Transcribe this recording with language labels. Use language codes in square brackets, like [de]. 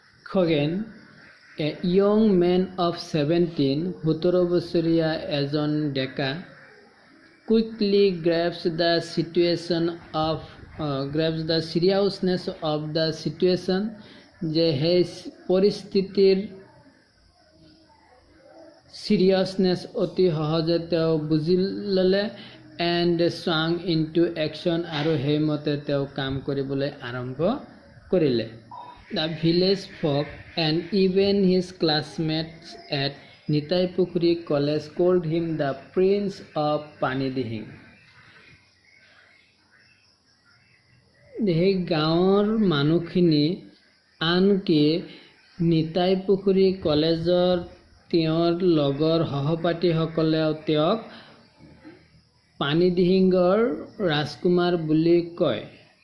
[en] Khagen, a young men of 17, [as] 17 বছৰীয়া এজন ডেকা, [en] quickly grasps the seriousness of the situation, [as] যে সেই পৰিস্থিতিৰ চিৰিয়াছনেছ অতি সহজে তেওঁ বুজি ল'লে। [en] and স্বাং into action, [as] আৰু সেইমতে তেওঁ কাম কৰিবলৈ আৰম্ভ কৰিলে। [en] The village folk and even his classmates at Nitai Pukhuri College called him the Prince of Pani Dihing. [as] সেই গাঁৱৰ মানুহখিনি আনকি নিতাই পুখুৰী কলেজৰ তেওঁৰ লগৰ সহপাঠীসকলেও তেওঁক পানী দিহিঙৰ ৰাজকুমাৰ বুলি কয়।